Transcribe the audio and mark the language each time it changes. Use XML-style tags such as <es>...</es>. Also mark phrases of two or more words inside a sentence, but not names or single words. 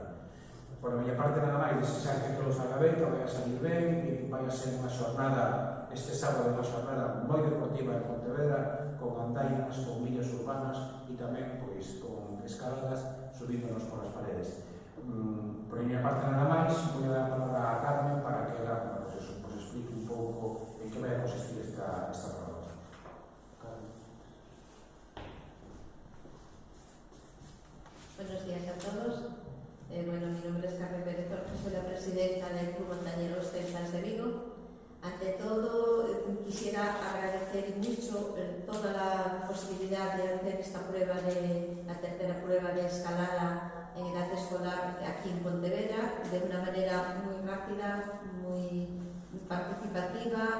<gl>Por a miña parte, nada máis, desexar que todo salga ben, que vai a salir ben, e vai a ser unha xornada, este sábado, unha xornada moi deportiva en Pontevedra, con andainas, con millas urbanas e tamén, pois, con escaladas subíndonos por as paredes. Por a miña parte, nada máis, vou dar a palabra a Carmen para que ela, pois, explique un pouco en que vai a consistir esta prova.</gl> <es>Buenos días a todos. Mi nombre es Carmen Pérez Torres, soy la presidenta del Club Montañeros Celtas de Vigo. Ante todo, quisiera agradecer mucho toda la posibilidad de hacer esta prueba la tercera prueba de escalada en edad escolar aquí en Pontevedra de una manera muy rápida, muy participativa.</es>